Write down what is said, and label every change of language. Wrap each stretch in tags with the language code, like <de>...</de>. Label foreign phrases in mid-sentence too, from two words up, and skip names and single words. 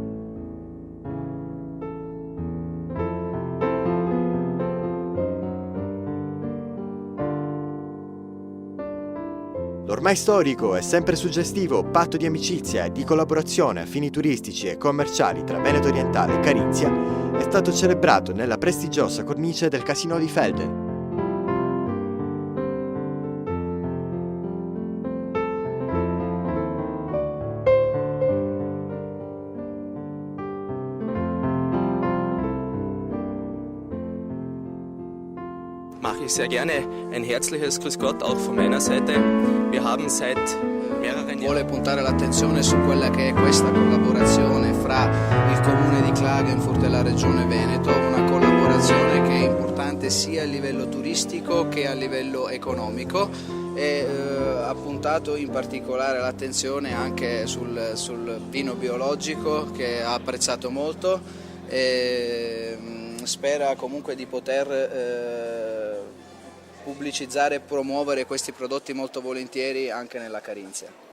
<it>L'ormai storico e sempre suggestivo patto di amicizia e di collaborazione a fini turistici e commerciali tra Veneto Orientale e Carinzia è stato celebrato nella prestigiosa cornice del Casino di Velden.</it> <de>Mache ich sehr gerne. Ein herzliches Grüß Gott auch von meiner Seite. Wir haben seit mehreren Jahren...</de> <it>Vuole puntare l'attenzione su quella che è questa collaborazione fra il comune di Klagenfurt e la regione Veneto, una collaborazione che è importante sia a livello turistico che a livello economico e ha puntato in particolare l'attenzione anche sul vino biologico che ha apprezzato molto e spera comunque di poter pubblicizzare e promuovere questi prodotti molto volentieri anche nella Carinzia.</it>